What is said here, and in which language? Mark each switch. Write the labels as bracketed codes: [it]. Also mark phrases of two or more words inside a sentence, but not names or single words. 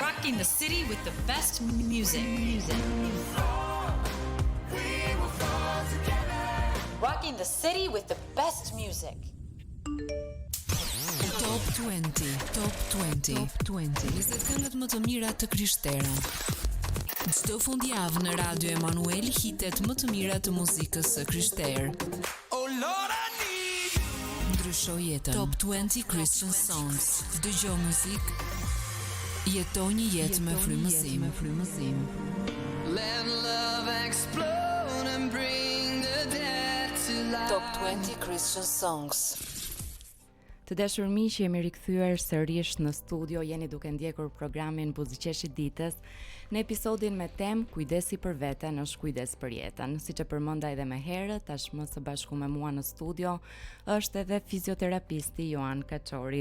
[en] Rocking the city with the best music. Rocking the city with the best music. Top 20, Top 20, Top 20. [sq] 20 këngët më të mira të Krishterën. Çdo fundjavë në Radio Emanuel hitet më të mira të muzikës së Krishterë. [en] Oh Lord, I need you. [sq] Ndrysho jetën. [en] Top 20 Christian Songs. [sq] Dëgjoj muzikë. Jeto një jetë me frymëzim. [en] Let love explode and bring the dead to life. Top 20 Christian Songs. [sq] Të dashur miq, jemi rikthyer sërish në studio, jeni duke ndjekur programin Buzëqeshi ditës në episodin me temë Kujdesi për veten është kujdes për jetën. Siç e përmenda edhe më herët, tashmë së bashku me mua në studio është edhe fizioterapisti Joan Kaçori.